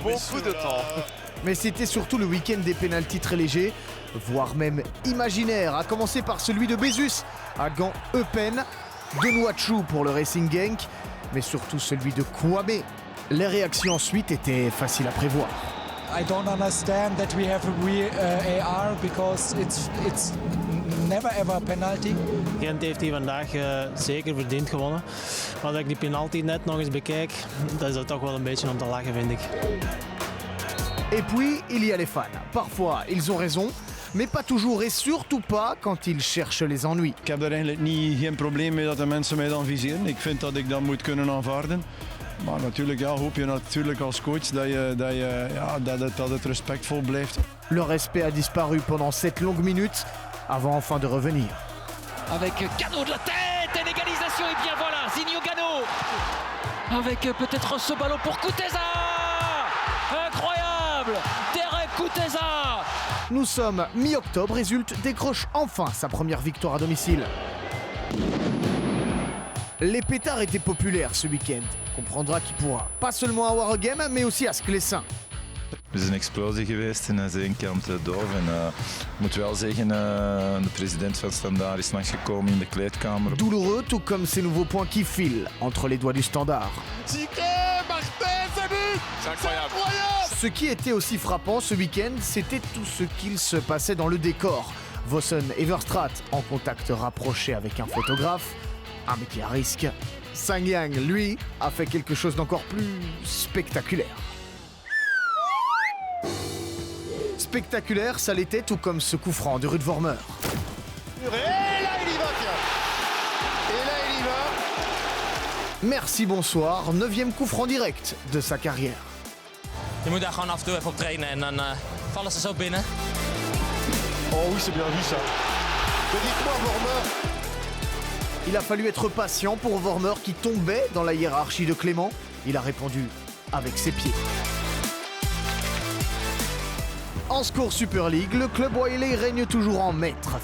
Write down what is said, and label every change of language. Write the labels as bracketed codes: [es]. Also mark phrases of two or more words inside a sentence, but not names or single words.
[fr] beaucoup de temps. Mais c'était surtout le week-end des pénaltys très légers, voire même imaginaires, à commencer par celui de Bezus à Gand Eupen, de Nwachou pour le Racing Genk, mais surtout celui de Kouamé. Les réactions ensuite étaient faciles à prévoir. [en] I don't understand that we have a VAR because it's never ever a penalty. [nl] Gent heeft hij vandaag zeker verdiend gewonnen. Maar als ik die penalty net nog eens bekijk, dan is dat toch wel een beetje om te lachen, vind ik. [fr] Et puis, il y a les fans. Parfois, ils ont raison, mais pas toujours et surtout pas quand ils cherchent les ennuis. [nl] Ik heb daar eigenlijk geen probleem mee dat de mensen mij dan viseren. Ik vind dat ik dat moet kunnen aanvaarden. Maar natuurlijk hoop je natuurlijk als coach dat het respectvol blijft. [fr] Le respect a disparu pendant 7 longues minutes, avant enfin de revenir. Avec Gano de la tête et l'égalisation, et bien voilà, Zinho Gano avec peut-être ce ballon pour Kuteza. Incroyable, Derek Kuteza. Nous sommes mi-octobre et Zult décroche enfin sa première victoire à domicile. Les pétards étaient populaires ce week-end, comprendra qui pourra. Pas seulement à Waregem, mais aussi à Sclessin. [nl] Er is een explosie geweest in Zeenkamp Dorf en ik moet wel zeggen, de president van Standaard is langsgekomen in de kleedkamer. [fr] Douloureux, tout comme ces nouveaux points qui filent entre les doigts du Standard. Ticket, Martin, c'est but. C'est incroyable. Ce qui était aussi frappant ce week-end, c'était tout ce qu'il se passait dans le décor. Vossen Everstraat en contact rapproché avec un photographe, un métier à risque. Sangyang, lui, a fait quelque chose d'encore plus spectaculaire. Spectaculaire, ça l'était, tout comme ce coup franc de Ruud Vormer. Et là il y va, tiens. Et là il y va. Merci, bonsoir, 9e coup franc direct de sa carrière. [nl] Je moet daar gewoon af en toe even op trainen en dan vallen ze zo binnen. [fr] Oh oui, c'est bien vu ça. Mais dites-moi, Vormer. Il a fallu être patient pour Vormer qui tombait dans la hiérarchie de Clément. Il a répondu avec ses pieds. En Score Super League, le club Wiley règne toujours en maître.